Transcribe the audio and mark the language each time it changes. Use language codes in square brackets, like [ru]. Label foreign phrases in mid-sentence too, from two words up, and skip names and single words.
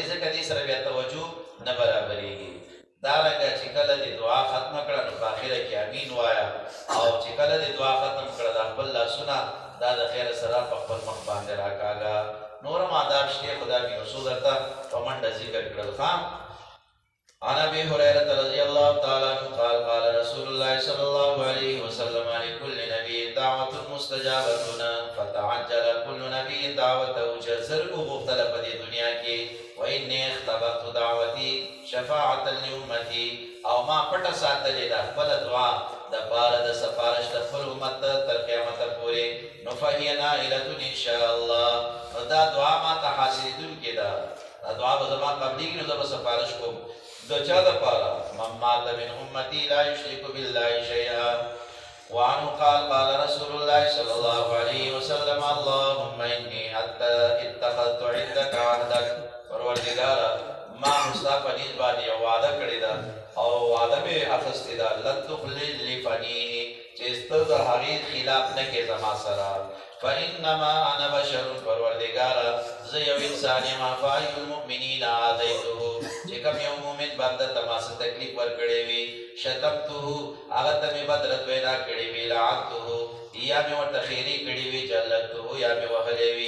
[ps] ځکه دې سره بیا توجه نه برابرېږي. دارنګه چې کله دې دعا ختمه کړه نو په اخره کې امین وایه، او چې کله دې دعا ختم کړه د خپل لاسونه دا د خیر سره په خپل مخ باندې راکاږه. نورم آداب شته، خدا مې یو څو درته په منډه ذکر کړل. [ar] عن ابي هريره رضي الله تعالى عنه قال قال رسول الله صلى الله عليه وسلم لكل نبي دعوه مستجابه فتعجل كل نبي دعوته [ps] جزر مختلف دي دنیا کې. [ar] واني اختبأت دعوتي شفاعه لامتي، [ps] او ما پټه ساتلې ده خپل دعا د پاره د سفارش د خپل امت تر قیامت پورې. نو [ar] فهي نائله ان شاء الله، [ps] دا دعا ما ته حاصلېدونکې ده، دا دعا به زما قبلېږي نو زه به سفارش کوم. د چا دپاره؟ [ar] من مات من امتي لا يشرك بالله شيئا. وعنه قال قال رسول الله صلى الله عليه وسلم اللهم اني اتخذت عندك عهدك، [ps] پروردګاره ما مستا په نیز باندې یو وعده کړې ده او وعده مې اخیستې ده، [ar] لن تخلل لفنیه، [ps] چې ته د هغې خلاف نه کې زما سره. [ar] فانما انا بشر، [ps] پروردګاره زه یو انسان یم. [ar] فای المؤمنین آذیته، [ps] چې کوم یو مؤمن بنده ته ما څه تکلیف ورکړی وي، شتمته هغه ته مې بد رد وینا کړې وي، لعنته یا مې ورته خیرې کړې وي، جلدته یا مې وهلی وي.